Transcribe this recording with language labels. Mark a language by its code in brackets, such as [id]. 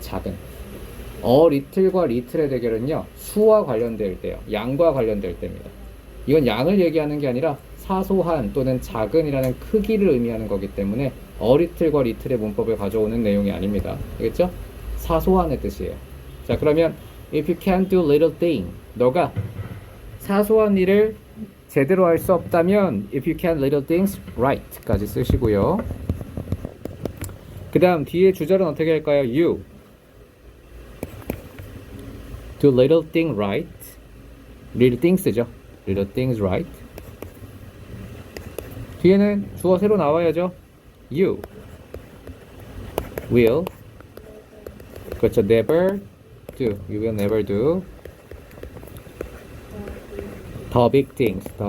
[ko] 작은. a little과 little의 대결은요. 수와 관련될 때요. 양과 관련될 때입니다. 이건 양을 얘기하는 게 아니라 사소한 또는 작은이라는 크기를 의미하는 거기 때문에 a little과 little의 문법을 가져오는 내용이 아닙니다. 알겠죠? 사소한의 뜻이에요. [en] 자, 그러면 if you can't do little thing, [ko] 너가 사소한 일을 제대로 할 수 없다면 [en] if you can little things right [ko] 까지 쓰시고요. 그 다음 뒤에 주절은 어떻게 할까요? [en] you do little thing right. little things죠. little things right. [ko] 뒤에는 주어 새로 나와야죠. [en] you will [ko] 그렇죠. [en] never do. you will never do the big things.